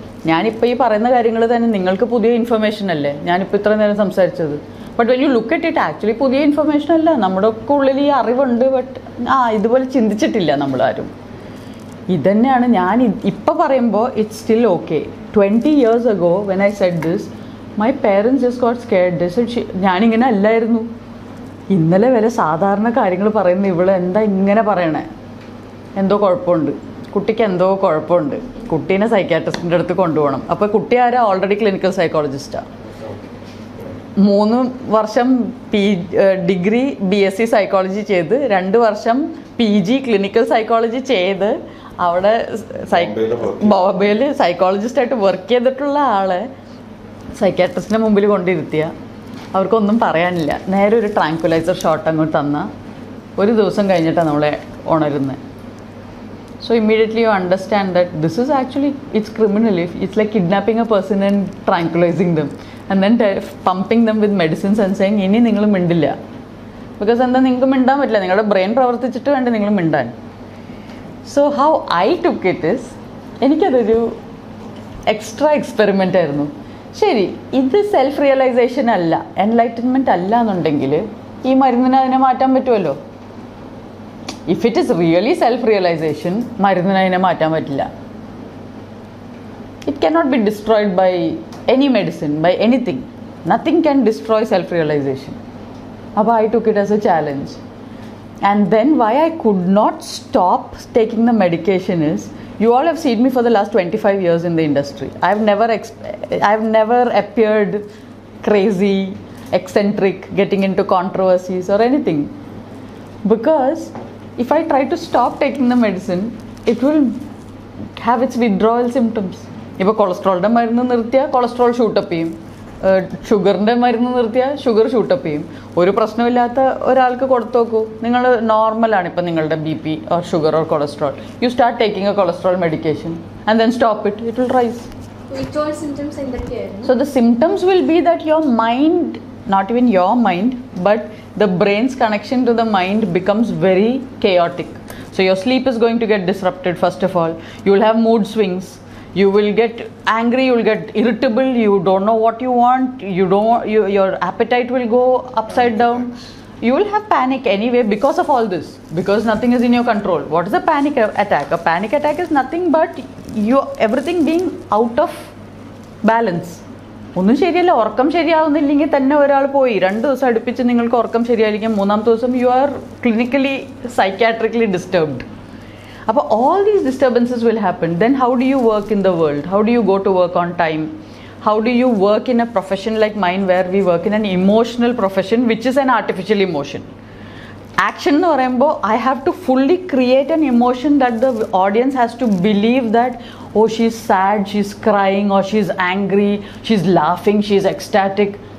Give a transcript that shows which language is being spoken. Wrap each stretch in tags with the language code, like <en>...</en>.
<ml>ഞാനിപ്പോൾ ഈ പറയുന്ന കാര്യങ്ങൾ തന്നെ നിങ്ങൾക്ക് പുതിയ ഇൻഫർമേഷൻ അല്ലേ ഞാനിപ്പോൾ ഇത്ര നേരം സംസാരിച്ചത്.</ml> <en>but when you look at it actually</en> <ml>പുതിയ ഇൻഫർമേഷൻ അല്ല. നമ്മുടെ ഒക്കെ ഉള്ളിൽ ഈ അറിവുണ്ട്, ബട്ട് ഇതുപോലെ ചിന്തിച്ചിട്ടില്ല നമ്മളാരും. ഇതന്നെയാണ് ഞാൻ ഇപ്പം പറയുമ്പോൾ</ml> <en>It's still okay. 20 years ago when I said this, my parents just got scared. They said</en> <ml>ഞാനിങ്ങനെ അല്ലായിരുന്നു. ഇന്നലെ വരെ സാധാരണ കാര്യങ്ങൾ പറയുന്ന ഇവള് എന്താ ഇങ്ങനെ പറയണേ, എന്തോ കുഴപ്പമുണ്ട്, കുട്ടിക്ക് എന്തോ കുഴപ്പമുണ്ട്, കുട്ടീനെ സൈക്യാട്രിസ്റ്റിൻ്റെ അടുത്ത് കൊണ്ടുപോകണം. അപ്പോൾ കുട്ടി ആരാ? Already clinical സൈക്കോളജിസ്റ്റാണ്. 3 വർഷം ഡിഗ്രി BSc സൈക്കോളജി ചെയ്ത് 2 വർഷം PG ക്ലിനിക്കൽ സൈക്കോളജി ചെയ്ത് അവിടെ ബോംബെയിൽ സൈക്കോളജിസ്റ്റായിട്ട് വർക്ക് ചെയ്തിട്ടുള്ള ആളെ സൈക്കാട്രിസ്റ്റിൻ്റെ മുമ്പിൽ കൊണ്ടിരുത്തിയ അവർക്കൊന്നും പറയാനില്ല. നേരെ ഒരു ട്രാങ്കുലൈസർ ഷോട്ട് അങ്ങോട്ട് തന്നാൽ ഒരു ദിവസം കഴിഞ്ഞിട്ടാണ് നമ്മളെ ഉണരുന്നത്.</ml> <en>So immediately you understand that this is actually, it's criminal. It's like kidnapping a person and tranquilizing them and then pumping them with medicines and saying</en> <ml>ഇനി നിങ്ങൾ മിണ്ടില്ല. ബിക്കോസ് എന്താ, നിങ്ങൾക്ക് മിണ്ടാൻ പറ്റില്ല, നിങ്ങളുടെ ബ്രെയിൻ പ്രവർത്തിച്ചിട്ട് വേണ്ട നിങ്ങൾ മിണ്ടാൻ.</ml> <en>so how I took it is,</en> <ml>എനിക്കതൊരു എക്സ്ട്രാ എക്സ്പെരിമെൻ്റ് ആയിരുന്നു. ശരി, ഇത് സെൽഫ് റിയലൈസേഷൻ അല്ല, എൻലൈറ്റൻമെൻറ്റ് അല്ല എന്നുണ്ടെങ്കിൽ ഈ മരുന്നിനെ അതിനെ മാറ്റാൻ പറ്റുമല്ലോ.</ml> <en>if it is really self realisation,</en> <ml>മരുന്നിനെ അതിനെ മാറ്റാൻ പറ്റില്ല.</ml> <en>It cannot be destroyed by any medicine, by anything. Nothing can destroy self realization. But I took it as a challenge. And then why I could not stop taking the medication is, you all have seen me for the last 25 years in the industry. I've never appeared crazy, eccentric, getting into controversies or anything. Because if I try to stop taking the medicine, it will have its withdrawal symptoms.</en> <ml>ഇപ്പോൾ കൊളസ്ട്രോളിൻ്റെ മരുന്ന് നിർത്തിയാൽ cholesterol shoot-up ചെയ്യും, ഷുഗറിൻ്റെ മരുന്ന് നിർത്തിയാൽ sugar shoot-up ചെയ്യും. ഒരു പ്രശ്നമില്ലാത്ത ഒരാൾക്ക് കൊടുത്തു നോക്കൂ, നിങ്ങൾ നോർമലാണ് ഇപ്പം നിങ്ങളുടെ</ml> <en>BP or sugar or cholesterol. You start taking a cholesterol medication and then stop it, it will rise. Withdrawal symptoms in the care. So the symptoms will be that your mind, not even your mind, but the brain's connection to the mind becomes very chaotic. So your sleep is going to get disrupted first of all. You will have mood swings. You will get angry, you will get irritable, you don't know what you want, your appetite will go upside down. You will have panic anyway because of all this, because nothing is in your control. What is a panic attack? A panic attack is nothing but everything being out of balance.</en> <ml>ഒന്നും ശരിയല്ല, ഉറക്കം ശരിയാവുന്നില്ലെങ്കിൽ തന്നെ ഒരാൾ പോയി 2 ദിവസം അടുപ്പിച്ച് നിങ്ങൾക്ക് ഉറക്കം ശരിയായിരിക്കും, 3-ാമത്തെ ദിവസം</ml> <en>You are clinically psychiatrically disturbed. അപ്പോൾ all these disturbances will happen. Then how do you work in the world? How do you go to work on time? How do you work in a profession like mine, where we work in an emotional profession which is an artificial emotion? Action</en> <ml>എന്ന് പറയുമ്പോൾ</ml> <en>I have to fully create an emotion that the audience has to believe that, oh, she's sad, she's crying, or she's angry, she's laughing, she's ecstatic.</en>